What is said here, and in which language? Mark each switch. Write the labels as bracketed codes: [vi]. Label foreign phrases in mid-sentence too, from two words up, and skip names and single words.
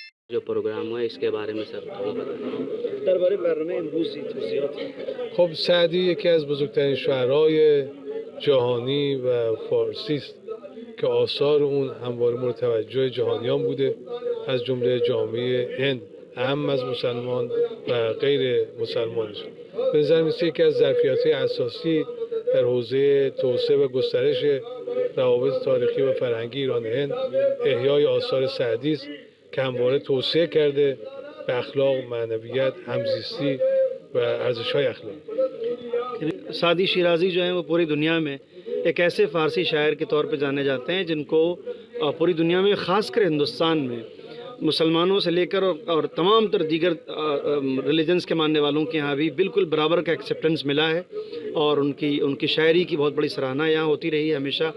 [ur] جو پروگرام ہوا اس کے باره میں سر تھوڑا بتائیں. [fa] درباره برنامه امروزی توضیحات. خب سعدی یکی از بزرگترین شاعرای جهانی و فارسی است که آثار اون همواره مورد توجه جهانیان بوده، از جمله جامعه هند، اهم از مسلمان و غیر مسلمانشون. به نظر می‌رسه یکی از ظرفیت‌های اساسی در حوزه توسعه و گسترش روابط تاریخی و فرهنگی ایران هند احیای آثار سعدی است که همواره توسعه کرده به اخلاق، معنویت، همزیستی و ارزش‌های اخلاقی. [ur] سعدی شیرازی جو ہیں وہ پوری دنیا میں ایک ایسے فارسی شاعر کے طور پہ جانے جاتے ہیں جن کو پوری دنیا میں خاص کر ہندوستان میں مسلمانوں سے لے کر اور تمام تر دیگر ریلیجنس کے ماننے والوں کے یہاں بھی بالکل برابر کا ایکسیپٹنس ملا ہے، اور ان کی شاعری کی بہت بڑی سراہنا یہاں ہوتی رہی ہے ہمیشہ.